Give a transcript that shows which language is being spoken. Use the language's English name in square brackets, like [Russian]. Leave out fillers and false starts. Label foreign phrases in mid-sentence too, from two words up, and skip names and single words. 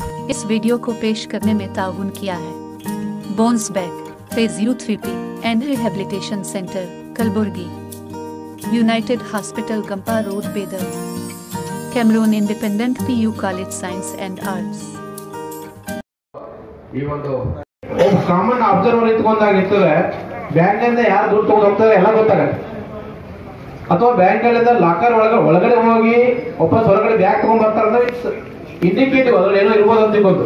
[Hindi] इस वीडियो को पेश करने में ताउन किया है बोन्स बैक फिजियोथेरेपी एंड रिहेबिलिटेशन सेंटर कलबुर्गी, यूनाइटेड हॉस्पिटल गंपा रोड बेदर, कैमरून इंडिपेंडेंट PU कॉलेज साइंस एंड आर्ट्स। [English] common observer [Kannada] ಇಟ್ಕೊಂಡಾಗಿರ್ತದೆ ಬ್ಯಾಂಕ್ನಿಂದ ಯಾರು ದುಡ್ಡು ತಗೊಂಡು ಹೋಗ್ತಾರೆ ಎಲ್ಲ ಗೊತ್ತಾಗತ್ತೆ. ಅಥವಾ ಬ್ಯಾಂಕ್ಗಳಿಂದ ಲಾಕರ್ ಒಳಗಡೆ ಹೋಗಿ ವಾಪಸ್ ಹೊರಗಡೆ ಬ್ಯಾಗ್ ತಗೊಂಡ್ ಬರ್ತಾರೆ ಅಂದ್ರೆ [English] it's indicative [Kannada] ಅದ್ರಲ್ಲಿ ಏನೋ ಇರ್ಬೋದು ಅಂತ ತಿಳ್ಕೊಂಡು.